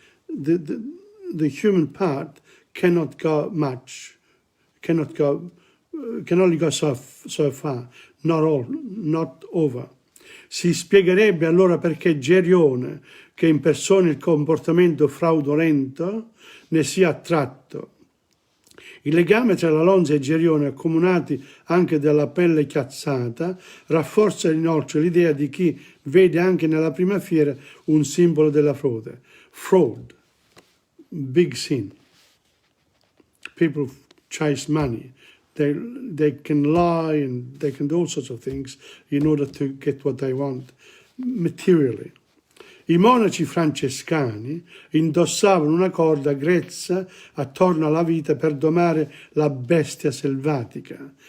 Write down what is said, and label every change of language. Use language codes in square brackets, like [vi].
[en] The human part cannot go much, can only go so far, not over. [it] Si spiegherebbe allora perché Gerione, che impersona il comportamento fraudolento, ne sia attratto. Il legame tra la lonza e Gerione, accomunati anche dalla pelle chiazzata, rafforza inoltre l'idea di chi vede anche nella prima fiera un simbolo della frode. [en] Fraud, big sin. People chase money. They can lie and they can do all sorts of things in order to get what they want materially. [it] I monaci francescani indossavano una corda grezza attorno alla vita per domare la bestia selvatica.